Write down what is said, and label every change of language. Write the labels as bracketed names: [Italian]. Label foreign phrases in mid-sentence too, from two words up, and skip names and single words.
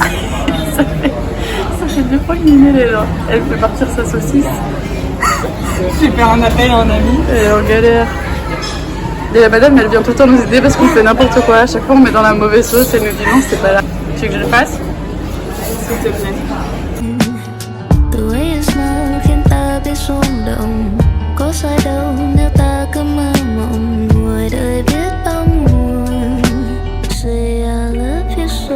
[French] ça fait 2 fois que Ninel est là. Elle fait partir sa saucisse. Je vais faire un appel à un ami. Et on galère. Et la madame, elle vient tout le temps nous aider parce qu'on fait n'importe quoi. À chaque fois, on met dans la mauvaise sauce, elle nous dit non, c'est pas là. Tu veux que je le fasse? S'il te plaît. [Vietnamese] Từ ấy mơ khiến ta biết rung động có sai đâu nếu ta cứ mơ mộng ngoài đời biết bao mùa [English] Say I love you so.